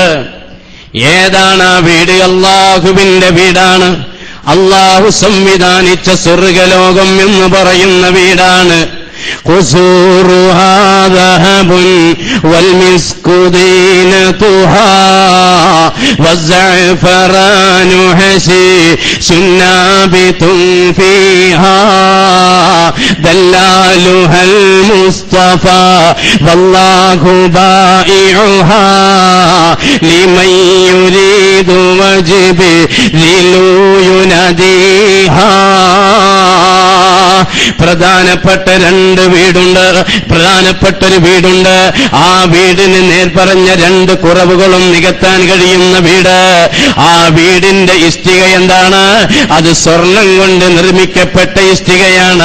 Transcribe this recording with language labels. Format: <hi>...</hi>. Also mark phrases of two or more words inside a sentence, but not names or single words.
<ml>ഏതാണ് ആ വീട്? അല്ലാഹുവിന്റെ വീടാണ്. അല്ലാഹു സംവിധാനിച്ച സ്വർഗലോകം എന്ന് പറയുന്ന വീടാണ്.</ml> <ar>قصورها ذهب وال مسك طينتها والزعفران حشيش نابت فيها دلالها المصطفى والله بائعها لمن يريد وجبريل يناديها.</ar> <ml>പ്രധാനപ്പെട്ടൊരു വീടുണ്ട്. ആ വീടിന് നേർപ്പറഞ്ഞ രണ്ട് കുറവുകളും നികത്താൻ കഴിയുന്ന വീട്. ആ വീടിന്റെ ഇഷ്ടിക എന്താണ്? അത് സ്വർണം കൊണ്ട് നിർമ്മിക്കപ്പെട്ട ഇഷ്ടികയാണ്.</ml>